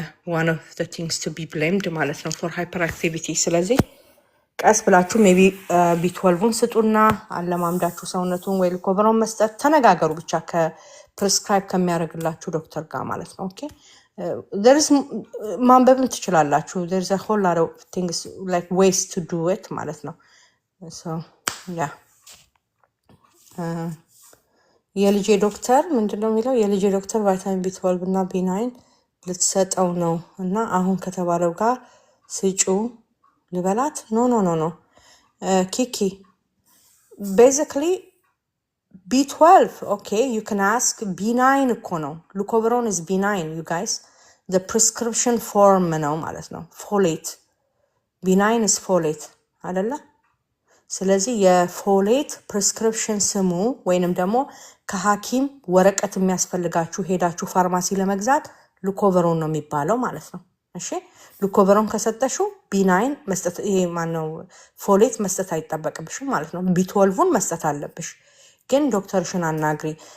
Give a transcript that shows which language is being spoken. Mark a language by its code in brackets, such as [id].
[en] one of the things to be blamed [am] ማለት ነው [en] for hyperactivity። [am] ስለዚህ ቀስ ብላችሁ ሜቢ ቢ12ን ስጡና አለማምዳችሁ ሰውነቱን ወይ ልኮቨሮን መስጠት ተነጋገሩ ብቻ ከፕሪስክራይብ ከሚያደርግላችሁ ዶክተር ጋር ማለት ነው። ኦኬ there's ማንበብም ትችላላችሁ። [en] there's a whole lot of things like ways to do it [am] ማለት ነው። [en] so yeah [am] የልጄ ዶክተር ምንድነው የሚለው? የልጄ ዶክተር ቫይታሚን ቢ12 እና ቢ9 ልትሰጠው ነው እና አሁን ከተባለው ጋር ስጩ ልበላት? [en] ኖ ኪኪ basically B12, okay, you can ask. B9 [am] እኮ ነው። [en] Leucovorin is B9, you guys. The prescription form [am] ነው ማለት ነው። [en] folate. B9 is folate [am] አይደለ? ስለዚህ የፎሌት ፕሪስክሪፕሽን ስሙ ወይንም ደግሞ ከሐኪም ወረቀት የሚያስፈልጋችሁ ሄዳችሁ ፋርማሲ ለመግዛት ሉኮቨሮን ነው የሚባለው ማለት ነው። እሺ ሉኮቨሮን ከሰጠሽው ቢ9 መስጠት ይሄ ማነው ፎሌት መስጠት አይጠበቅብሽም ማለት ነው። ቢ12ን መስጠት አለብሽ። ግን ዶክተርሽን አናግሪ።